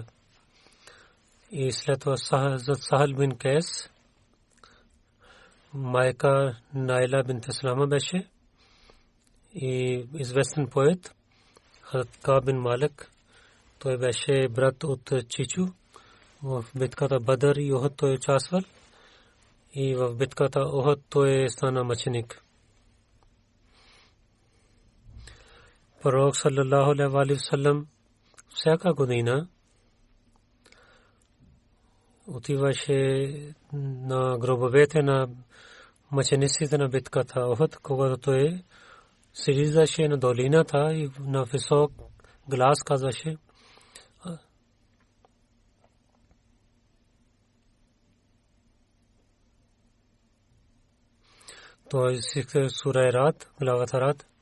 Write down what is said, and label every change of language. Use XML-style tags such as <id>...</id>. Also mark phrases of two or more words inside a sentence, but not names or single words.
<bg>И след това Сахал бин Кайс, майка Найла бинт Салама беше и известен поет Хазрат Кааб бин Малик. Той беше брат от Чичу. В битката Бадър и Охад той участвал и в битката Охад той стана мъченик. Пророк</bg> <ar>صلى الله عليه وسلم</ar> <bg>всяка година отиваше на гробовете на мъчениците на битката Охад, когато той слизаше на долината и на висок глас казваше: той сикте сура Рад, главата Рад.</bg>